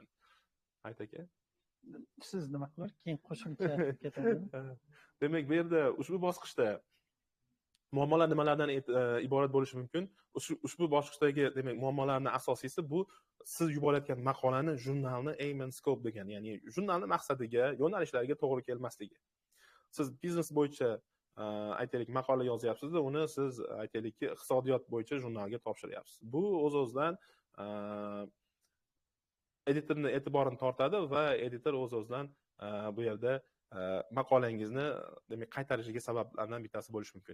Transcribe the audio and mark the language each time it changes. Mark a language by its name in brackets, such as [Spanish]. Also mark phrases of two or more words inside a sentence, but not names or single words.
[Uzbek] Hayot aka, siz nima qilar? Keyin qo'shimcha ketadi. Demak, bu yerda ushbu bosqichda muammolar nimalardan iborat bo'lishi mumkin? Ushbu bosqichdagi demak muammolarning asosiysi bu siz yuborayotgan maqolani, jurnalni [English] aim and scope [Uzbek] degan, ya'ni jurnalni maqsadiga, yo'nalishlariga to'g'ri kelmasligi. Siz biznes bo'yicha aytaylik maqola yozyapsiz-da, uni siz aytaylikki iqtisodiyot bo'yicha jurnalga topshiryapsiz. Bu o'z-o'zidan editorning e'tiborini tortadi va editor o'z-o'zidan bu yerda maqolangizni demak qaytarishiga sabablardan bittasi bo'lishi mumkin.